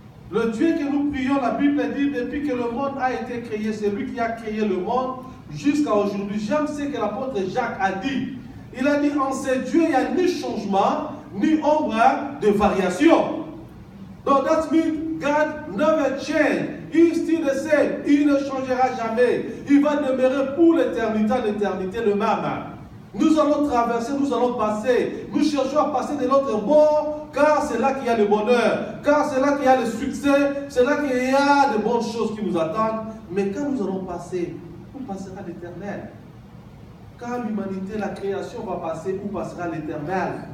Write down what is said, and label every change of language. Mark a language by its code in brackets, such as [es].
[fr] Le Dieu que nous prions, la Bible dit, depuis que le monde a été créé, c'est lui qui a créé le monde jusqu'à aujourd'hui. J'aime ce que l'apôtre Jacques a dit. Il a dit, en ce Dieu, il n'y a ni changement, ni ombre de variation. [en] Donc, that means God never change. He is still the same. [fr] Il ne changera jamais. Il va demeurer pour l'éternité, le même. Nous allons traverser, nous allons passer. Nous cherchons à passer de l'autre bord, car c'est là qu'il y a le bonheur, car c'est là qu'il y a le succès, c'est là qu'il y a de bonnes choses qui nous attendent. Mais quand nous allons passer, où passera l'éternel? Quand l'humanité, la création va passer, où passera l'éternel?